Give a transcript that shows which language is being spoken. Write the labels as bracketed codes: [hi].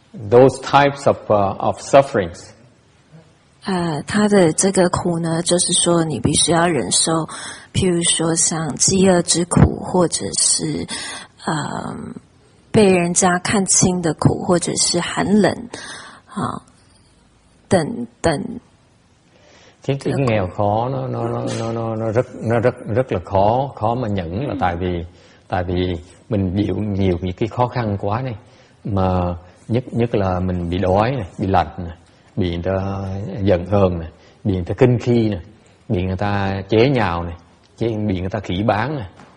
[en] Those types of sufferings. [zh] 他的这个苦呢，就是说你必须要忍受，譬如说像饥饿之苦，或者是被人家看轻的苦，或者是寒冷等等。 [vi] Cái nghèo khó nó rất là khó mà nhẫn, là tại vì Tại vì mình chịu nhiều những cái khó khăn quá này, mà nhất là mình bị đói này, bị lạnh này, bị người ta giận hờn này, bị người ta kinh khi này, bị người ta chế nhạo này, bị người ta khỉ bán này.